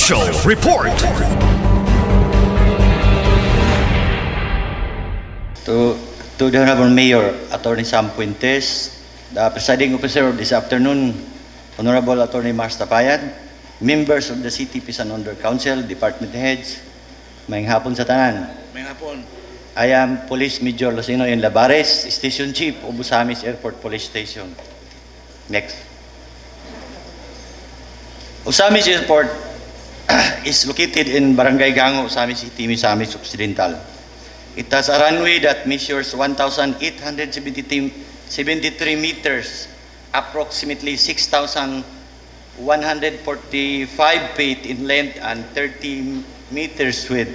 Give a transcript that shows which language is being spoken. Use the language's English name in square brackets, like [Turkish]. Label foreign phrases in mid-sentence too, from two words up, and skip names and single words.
[English] To the Honorable Mayor, Attorney Sam Puentes, the presiding officer of this afternoon, Honorable Attorney Mars Tapayan, members of the City Peace and Order Council, department heads, [Cebuano] maayong hapon sa tanan. May hapon. [English] I am Police Major Lucino N. Labares, Station Chief of Usamis Airport Police Station. Next. Usamis Airport is located in Barangay Gango, Usamis City, Misamis Occidental. It has a runway that measures 1,873 meters, approximately 6,145 feet in length and 30 meters width.